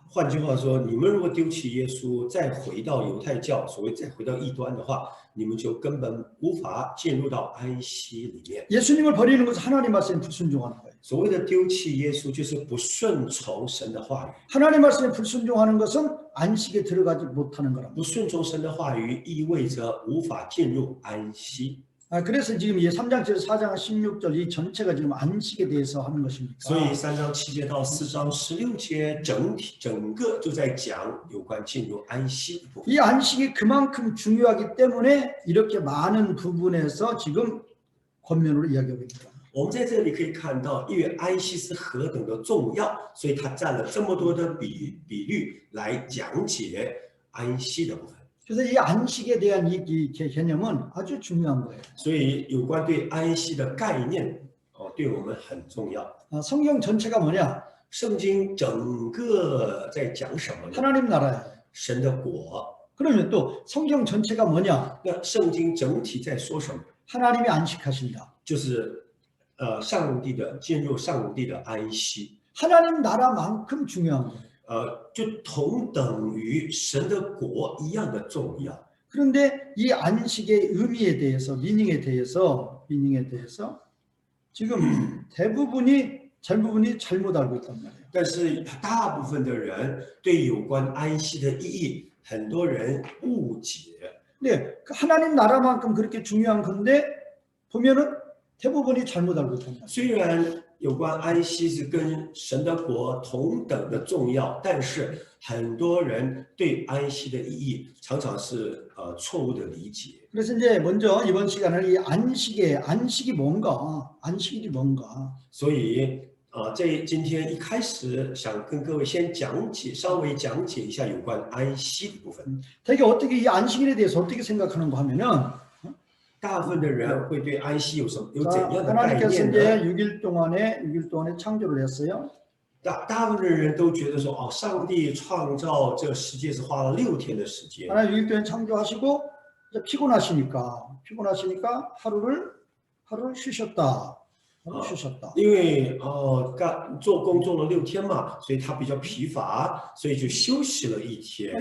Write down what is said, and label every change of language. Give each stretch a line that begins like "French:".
Chinese: 换句话说，你们如果丢弃耶稣，再回到犹太教，所谓再回到异端的话，你们就根本无法进入到安息里面。
Korean: 예수님을 버리는 것은 하나님 말씀에 불순종하는 거예요.
Chinese: 所谓的丢弃耶稣，就是不顺从神的话语。
Korean: 하나님 말씀에 불순종하는 것은 안식에 들어가지 못하는 거랍니다.
Chinese: 不顺从神的话语，意味着无法进入安息。
Korean: 그래서 지금 이 3장 7절 4장 16절 이 전체가 지금 안식에 대해서 하는 것입니까?
Chinese: 所以3章7节到4章16节，整个就在讲有关进入安息的部分。
Korean: 이 안식이 그만큼 중요하기 때문에 이렇게 많은 부분에서 지금 권면으로 이야기하고 있습니다.
Chinese: 我们在这里可以看到，因为安息是何等的重要，所以它占了这么多的比率来讲解安息的部分。
Korean: 그래서 이 안식에 대한 이 개념은 아주 중요한 거예요.
Chinese: 所以有关对安息的概念，对我们很重要。
Korean: 성경 전체가 뭐냐?
Chinese: 圣经整个在讲什么呢？
Korean: 하나님 나라예요.
Chinese: 神的国。
Korean: 그러면 또 성경 전체가 뭐냐?
Chinese: 那圣经整体在说什么？
Korean: 하나님이 안식하신다.
Chinese: 就是上帝的进入上帝的安息。
Korean: 하나님 나라만큼 중요한 거예요.
Chinese: 就同等于神的国一样的重要。
Korean: 그런데 이 안식의 의미에 대해서 미닝에 대해서 지금 대부분이 잘못 알고 있단 말이에요.
Chinese: 但是大部分的人对有关安息的意义，很多人误解。
Korean: 네, 하나님 나라만큼 그렇게 중요한 건데 보면은 대부분이 잘못 알고 있단 말이에요.
Chinese: 虽然有关安息是跟神的国同等的重要，但是很多人对安息的意义常常是错误的理解。
Korean: 그래서 이제 먼저 이번 시간은 이 안식이 뭔가, 안식이 뭔가.
Chinese: 所以今天一开始想跟各位先稍微讲解一下有关安息的部分。
Korean: 되게 어떻게 이 안식일에 대해서 어떻게 생각하는가 하면은
Chinese: 大部分的人会对安息有怎样的概
Korean: 하나님께서
Chinese: 念
Korean: 이제
Chinese: 呢？
Korean: 6일 동안에 창조를 했어요.
Chinese: 大部分的人都觉得说，上帝创造这个世界是花了6天的时间。
Korean: 하나님 6일 동안 창조하시고 이제 피곤하시니까 하루를 쉬셨다.
Chinese: 因为工作了6天嘛，所以他比较疲乏，所以就休息了1天。